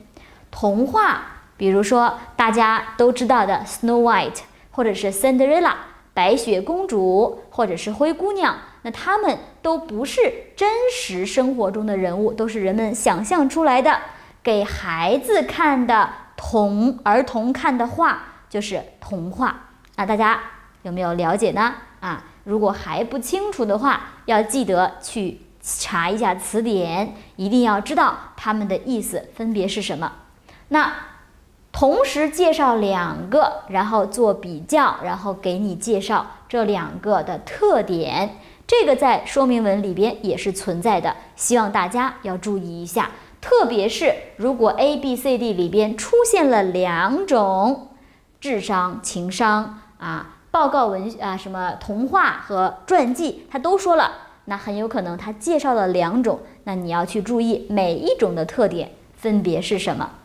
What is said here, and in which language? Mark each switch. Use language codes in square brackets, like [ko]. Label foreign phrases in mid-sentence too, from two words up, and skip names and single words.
[zh] 童話，比如說大家都知道的 Snow White， 或者是 Cinderella 白雪公主，或者是灰姑娘，那他们都不是真實生活中的人物，都是人們想象出來的，給孩子看的兒童看的畫就是童話大家有沒有了解呢？如果還不清楚的話，要記得去查一下詞典，一定要知道它們的意思分別是什麼。那同時介紹2個，然後做比較，然後給你介紹這2個的特點，這個在說明文裡邊也是存在的，希望大家要注意一下。特別是如果 A、B、C、D 裡邊出現了2種智商、情商報告文什麼童話和傳記，他都說了，那很有可能他介紹了2種，那你要去注意每一種的特點分別是什麼。